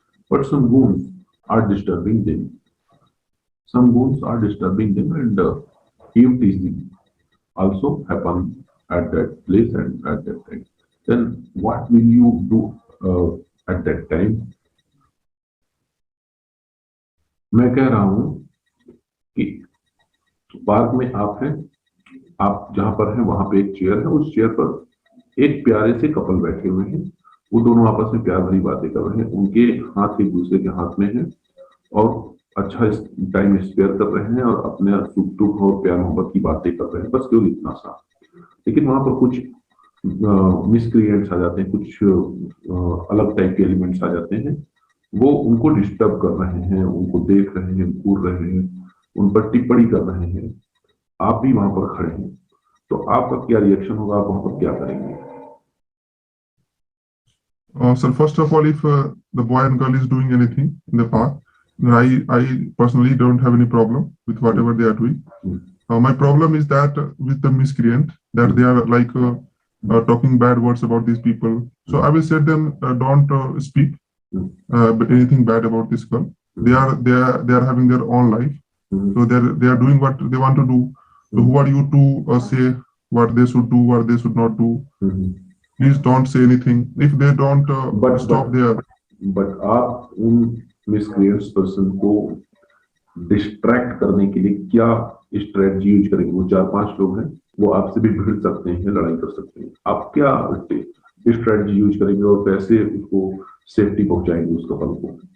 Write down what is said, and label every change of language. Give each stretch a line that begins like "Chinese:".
English: But some goons are disturbing them. Some goons are disturbing them and eve teasing also happen at that place and at that time. Then what will you do at that time?
Hindi: मैं कह रहा हूँ कि park में आप हैं, आप जहां पर हैं वहां पे एक चेयर है, उस चेयर पर एक प्यारे से कपल बैठे हुए हैं, वो दोनों आपस में प्यार भरी बातें कर रहे हैं, उनके हाथ एक दूसरे के हाथ में है और अच्छा टाइम स्पेयर कर रहे हैं और अपने सुख दुख और प्यार मोहब्बत की बातें कर रहे हैं, बस केवल इतना सा। लेकिन वहां पर कुछ मिसक्रिएंट्स आ जाते हैं, कुछ अलग टाइप के एलिमेंट्स आ जाते हैं, वो उनको डिस्टर्ब कर रहे हैं, उनको देख रहे हैं, घूर रहे हैं, उन पर टिप्पणी कर रहे हैं, आप भी वहां पर खड़े हैं, तो आपका क्या रिएक्शन होगा, आप वहां पर क्या करेंगे?
English: So first of all, if the boy and girl is doing anything in the park, then I personally don't have any problem with whatever they are doing. My problem is that with the miscreant, that they are talking bad words about these people. So I will say them don't speak anything bad about this girl. They are having their own life. So they are doing what they want to do. So who are you to say what they should do, what they should not do? Please don't say anything. If they don't stop there. But
Hindi: आप उन
English: miscreants person
Hindi: को distract करने के लिए क्या strategy use करेंगे? वो 4-5 लोग हैं, वो आपसे भी भिड़ सकते हैं, लड़ाई कर सकते हैं, आप क्या स्ट्रेटजी यूज करेंगे और कैसे उसको सेफ्टी पहुंचाएंगे उस कपल को?